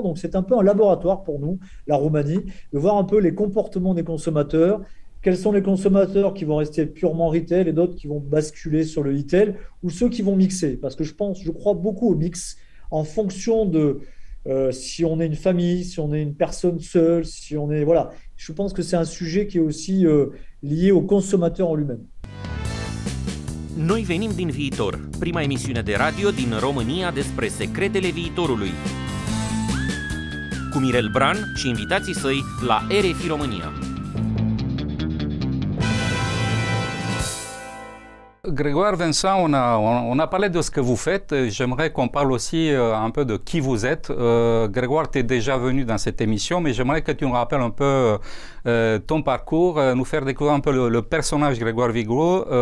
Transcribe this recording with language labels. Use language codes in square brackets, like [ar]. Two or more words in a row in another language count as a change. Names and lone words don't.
[fr] Donc c'est un peu un laboratoire pour nous, la Roumanie, de voir un peu les comportements des consommateurs, quels sont les consommateurs qui vont rester purement retail et d'autres qui vont basculer sur le e-tail ou ceux qui vont mixer. Parce que je crois beaucoup au mix en fonction de si on est une famille, si on est une personne seule, si on est... Voilà, je pense que c'est un sujet qui est aussi lié au consommateur en lui-même. [ro] Noi venim din viitor, prima emisiune de radio din România despre secretele viitorului. Cu Mirel Bran și invitații săi la RFI România. [fr] Grégoire, Vincent, on a parlé de ce que vous faites. J'aimerais qu'on parle aussi un peu de qui vous êtes. Grégoire, tu es déjà venu dans cette émission, mais j'aimerais que tu nous rappelles un peu ton parcours, nous faire découvrir un peu le personnage Grégoire Vigoureau.